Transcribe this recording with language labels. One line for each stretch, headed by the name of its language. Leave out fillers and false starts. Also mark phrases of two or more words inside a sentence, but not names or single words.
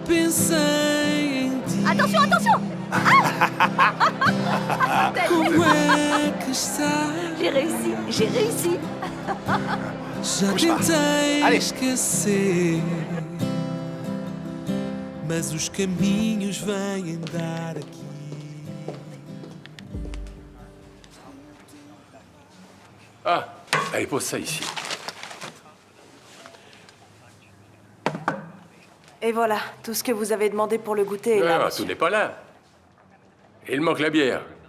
Portuguese: pensei em ti.
French: Attention, attention!
Portuguese: Como é que estás?
French: J'ai réussi, j'ai réussi.
Portuguese: Já
French: Bouge pas.
Portuguese: tentei
French: Allez.
Portuguese: esquecer, mas os caminhos vêm dar aqui.
French: Ah, allez, pose ça ici. Et voilà, tout ce que vous avez demandé pour le goûter est là, Ah, monsieur. tout n'est pas là. Il manque la bière.